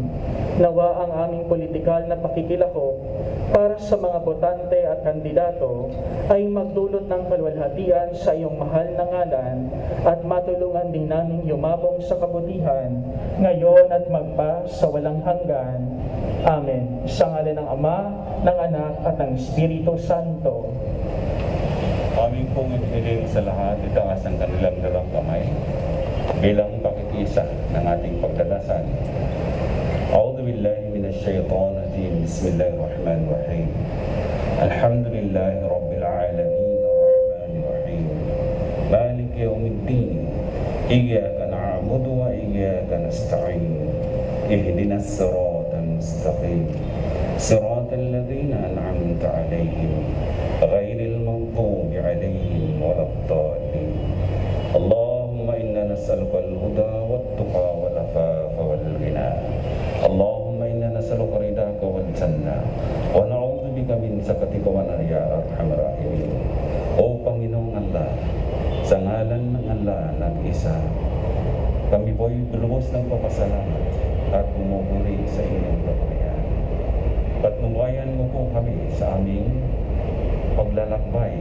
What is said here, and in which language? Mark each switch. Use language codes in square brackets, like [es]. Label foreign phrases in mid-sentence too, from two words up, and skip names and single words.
[tl] Nawa ang aming politikal na pakikilahok para sa mga botante at kandidato ay magdulot ng kalwalhatian sa iyong mahal na ngalan at matulungan din naming yumabong sa kabutihan ngayon at magpa sa walang hanggan. Amen. Sa ngalan ng Ama, ng Anak at ng Espiritu Santo. Aming pong inihiling sa lahat itaas ang kanilang dalang kamay bilang pakikisa ng ating pagdadasal. [ar] أعوذ بالله من الشيطان الرجيم. بسم الله الرحمن الرحيم. الحمد لله رب العالمين الرحمن الرحيم. مالك يوم الدين. إياك نعبد وإياك نستعين. اهدنا الصراط المستقيم. صراط الذين أنعمت عليهم غير المغضوب عليهم ولا الضالين. اللهم إنا نسألك الهدى والتقى والعفاف والغنى. اللهم إنا نسألك رضاك والجنة ونعوذ بك من سخطك والنار يا أرحم الراحمين. [tl] O Panginoong Allah, sa ngalan ng Allah nag-isa, kami po'y lubos ng papasalamat at pumupuri sa inyong kapurihan. Patnubayan mo po kami sa aming paglalakbay.